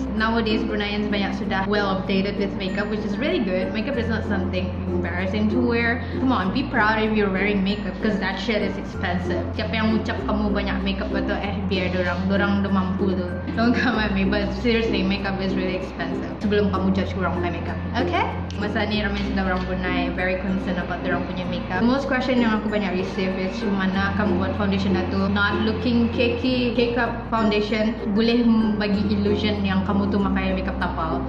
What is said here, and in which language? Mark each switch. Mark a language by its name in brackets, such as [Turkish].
[English] Nowadays Bruneians [Malay] banyak sudah [English] well updated with makeup, which is really good. Makeup is not something embarrassing to wear. Come on, be proud if you're wearing makeup, because that shit is expensive. [Malay] Siapa yang ucap kamu banyak makeup atau biar dorang udah mampu tu. [English] Don't come at me, but seriously, makeup is really expensive. [Malay] Sebelum kamu judge orang pakai makeup, okay? Masa ni ramai sudah orang Brunei [English] very concerned about [Malay] dorang punya makeup. [English] Most question [Malay] yang aku banyak receive is mana kamu buat foundation itu [English] not looking cakey, cake up foundation [Malay] boleh bagi illusion yang kamu tu pakai makeup tapal.